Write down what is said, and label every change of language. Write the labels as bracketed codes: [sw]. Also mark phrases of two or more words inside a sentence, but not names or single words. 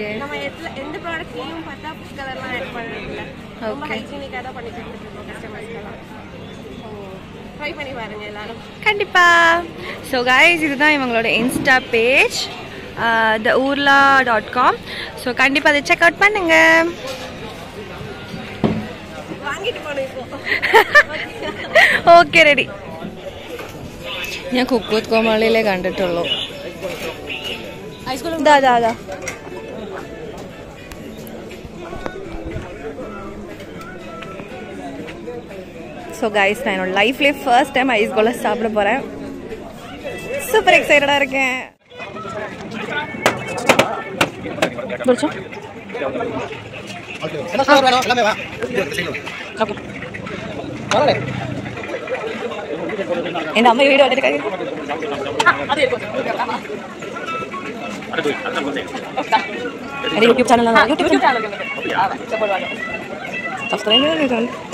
[ta] நம்ம எந்த ப்ராடக்ட்லையும் பார்த்தா ஃபுட் கலர்லாம் ஆட் பண்ணுறதில்ல. ரொம்ப ஹைஜீனிக்காக தான் பண்ணி கொடுத்துருக்கோம் கஸ்டமர்ஸ்க்கெல்லாம். ட்ரை பண்ணி பாருங்க எல்லாரும் கண்டிப்பா. [en] so guys [ta] இதுதான் இவங்களோட [en] insta page [ta] theurla.com. ஸோ கண்டிப்பாக அதை [en] check out [ta] பண்ணுங்க. [ml] വാങ്ങിട്ട് പോണോ ഇപ്പോ? [en] okay ready. [ml] ഞാൻ കുക്ക് വിത്ത് കോമാളിയിലേ കണ്ടിട്ടുള്ളൂ. [ta] അതാ [en] so guys [ta] நான் என்னோட லைஃப்லேயே [en] first time ice cola [ta] சாப்பிட போகிறேன். சூப்பர் எக்ஸைட்டடாக இருக்கேன். என் அம்மா வீடியோ எடுத்துருக்காங்க. [en] YouTube channel subscribe.